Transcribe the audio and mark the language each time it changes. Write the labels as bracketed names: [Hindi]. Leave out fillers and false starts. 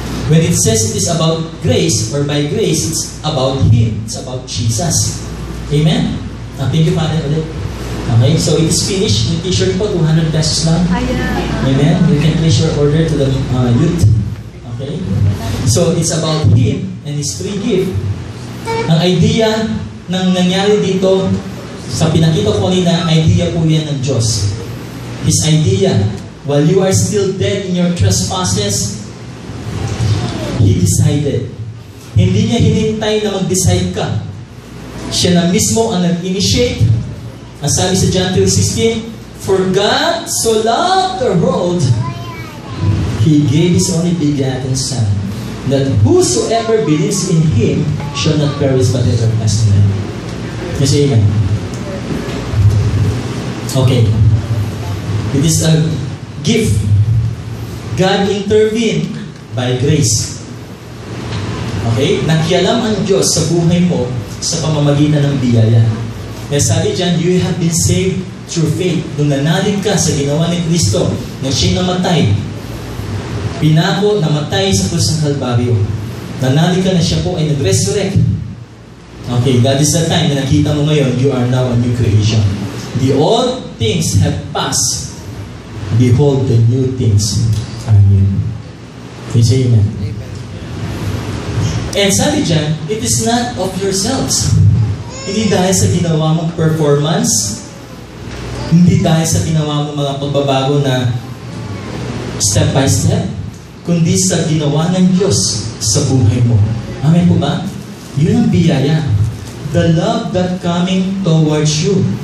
[English] When it says it is about grace, or by grace, it's about Him. It's about Jesus. Amen? Thank you, Father, ulit. Okay, so it is finished. [Filipino] Yung t-shirt po, 200 pesos lang. Amen? [English] You can place your order to the youth. Okay? So it's about Him and His free gift. [Filipino] Ang idea ng nangyari dito, sa pinakita ko kanina, idea po yan ng Diyos. [English] His idea, while you are still dead in your trespasses, He decided. [Filipino] Hindi niya hinintay na mag-decide ka. Siya na mismo ang nag-initiate. Ang sabi sa [English] John 3:16, for God so loved the world, He gave His only begotten Son, that whosoever believes in Him shall not perish but have everlasting life. You say amen? Okay. It is a gift. God intervened by grace. Okay? [Filipino] Nakialam ang Diyos sa buhay mo sa pamamagitan ng biyaya. Kaya sabi dyan, [English] you have been saved through faith. [Filipino] Nung nanalig ka sa ginawa ni Kristo, nang siya'y namatay, pinako, namatay sa krus ng Kalbaryo. Nanalig ka na siya po ay nag-resurrect. [English] Okay, that is the time [Filipino] na nakita mo ngayon, [English] you are now a new creation. The old things have passed. Behold, the new things are new. Can you say amen? Amen. And [Filipino] sabi dyan, [English] it is not of yourselves. [Filipino] Hindi dahil sa ginawa mong performance, hindi dahil sa ginawa mong mga pagbabago na [English] step by step, [Filipino] kundi sa ginawa ng Diyos sa buhay mo. Amen po ba? Yun ang biyaya. [English] The love that coming towards you.